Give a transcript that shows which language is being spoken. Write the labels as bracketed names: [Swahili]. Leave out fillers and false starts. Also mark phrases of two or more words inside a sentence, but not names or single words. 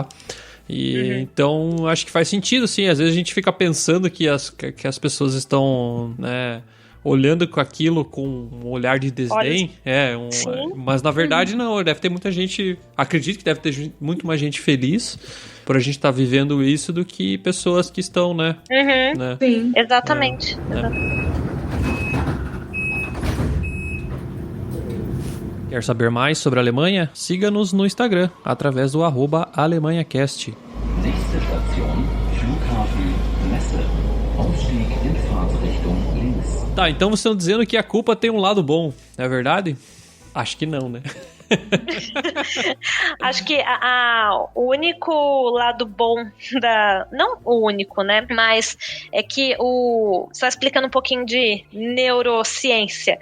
[Portuguese] E então, acho que faz sentido, sim, às vezes a gente fica pensando que as pessoas estão, né, olhando com aquilo com um olhar de desdém, mas na verdade não, deve ter muita gente, acredito que deve ter muito mais gente feliz por a gente estar vivendo isso do que pessoas que estão, né? né? Sim. Exatamente. Quer saber mais sobre a Alemanha? Siga-nos no Instagram, através do @AlemanhaCast. [German] Nächste Station, Flughafen Messe. Ausstieg in Fahrtrichtung links. [Portuguese] Tá, então vocês estão dizendo que a culpa tem um lado bom, é verdade? Acho que não, né? Acho que o único lado bom não o único, né? Mas é que só explicando um pouquinho de neurociência.